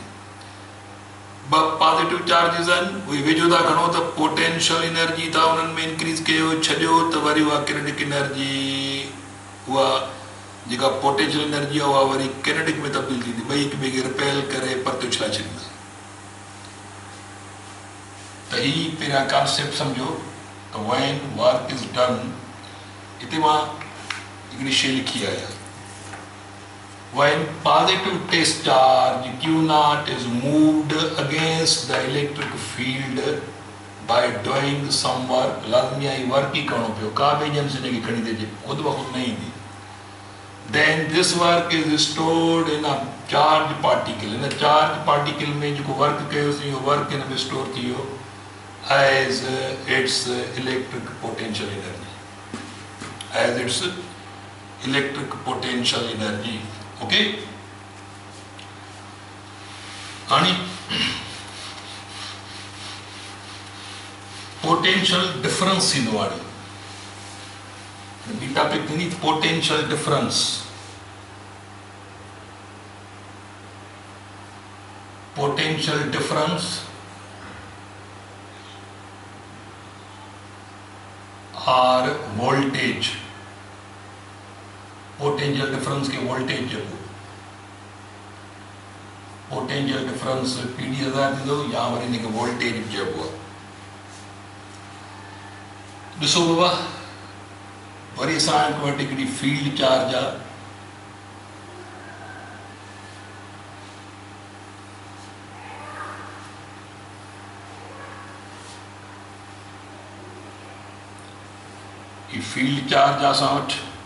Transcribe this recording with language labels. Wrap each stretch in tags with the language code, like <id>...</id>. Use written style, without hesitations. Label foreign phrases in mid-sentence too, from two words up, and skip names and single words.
<sd>ॿ</sd> <en>positive charges</en> <sd>आहिनि, उहे वेझो था खणो त</sd> <en>potential energy</en> <sd>था उन्हनि में इंक्रीज़ कयो, छॾियो त वरी उहा</sd> <en>kinetic energy,</en> <sd>उहा जेका</sd> <en>potential energy</en> <sd>आहे उहा वरी किनेटिक में तब्दील थींदी, ॿई हिक ॿिए खे रिपेल करे परते उछलाए छॾींदा। त ही पहिरियां कॉन्सेप्ट सम्झो त</sd> <en>when work is done,</en> <sd>हिते मां हिकिड़ी शइ लिखी आहे,</sd> <en>when positive test charge Q naught is moved against the electric field by doing some work,</en> <sd>लाज़मी आहे वर्क ई करिणो पियो, का बि एजेंसी हिनखे खणी थी अचे, ख़ुदि ब ख़ुदि न ईंदी।</sd> <en>then this work is stored in a charge particle. In a charge particle</en> <sd>में जो work कयोसीं वो work इन में store थियो</sd> <en>as its electric potential energy. As its electric potential energy. Okay? आणि potential difference in</en> <sd>वाली ॿी टॉपिक थींदी</sd> <en>potential difference. Potential difference or voltage. Potential difference</en> <sd>के voltage जेको</sd> <en>potential difference</en> <sd>PD1000 थींदो या वरी इनखे voltage चइबो आहे. ॾिसो बाबा वरी असां वटि हिकिड़ी</sd> <en>field charge</en> <sd>आहे. ही</sd> <en>field charge</en> <sd>आहे असां वटि.</sd>